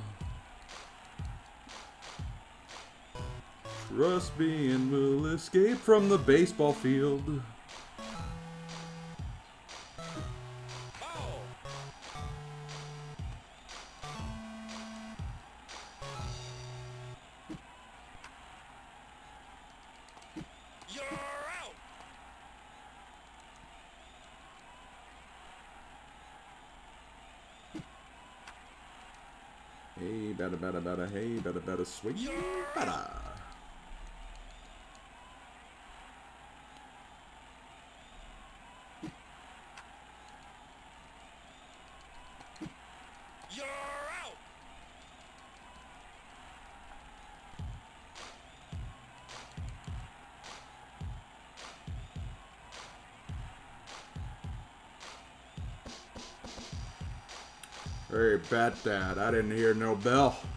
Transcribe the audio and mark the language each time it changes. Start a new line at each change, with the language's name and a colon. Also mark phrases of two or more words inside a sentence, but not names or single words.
English: Trust me and we'll escape from the baseball field. Foul. You're out. Hey, bada bada bada, hey, bada bada, sweet bada. You're out. Hey, bat dad, I didn't hear no bell.